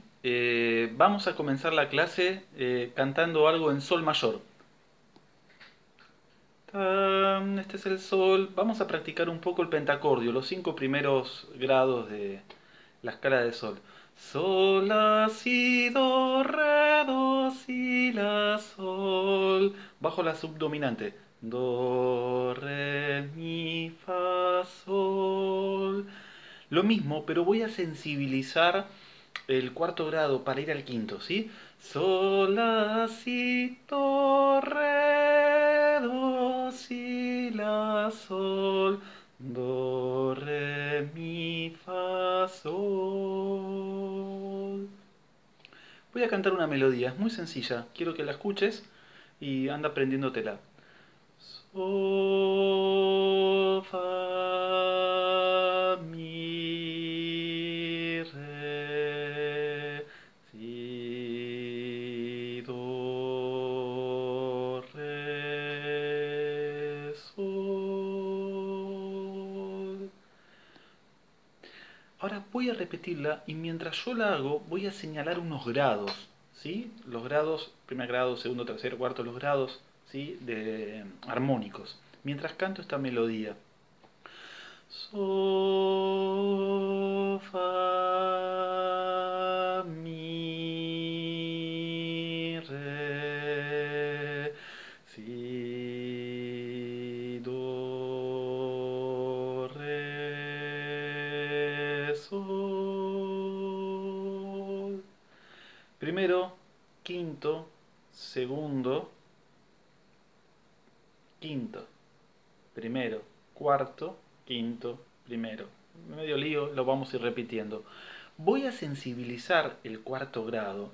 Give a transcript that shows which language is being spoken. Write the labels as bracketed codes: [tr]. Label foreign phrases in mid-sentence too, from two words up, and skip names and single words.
[es] Vamos a comenzar la clase cantando algo en sol mayor. Este es el sol. Vamos a practicar un poco el pentacordio, los 5 primeros grados de la escala de sol. Sol, la, si, do, re, do, si, la, sol. Bajo la subdominante. Do, re, mi, fa, sol. Lo mismo, pero voy a sensibilizar el cuarto grado para ir al quinto, ¿sí? Sol, la, si, do, re, do, si, la, sol, do, re, mi, fa, sol. Voy a cantar una melodía, es muy sencilla, quiero que la escuches y anda aprendiéndotela. Sol, fa, mi, re, si, do, re, sol. Ahora voy a repetirla y mientras yo la hago voy a señalar unos grados, ¿sí? Los grados, primer grado, segundo, tercero, cuarto, los grados, ¿sí? De armónicos. Mientras canto esta melodía. Sol, fa, mi, re, si, do, re, sol. Primero, quinto, segundo, quinto. Primero, cuarto, quinto, primero. Medio lío, lo vamos a ir repitiendo. Voy a sensibilizar el cuarto grado.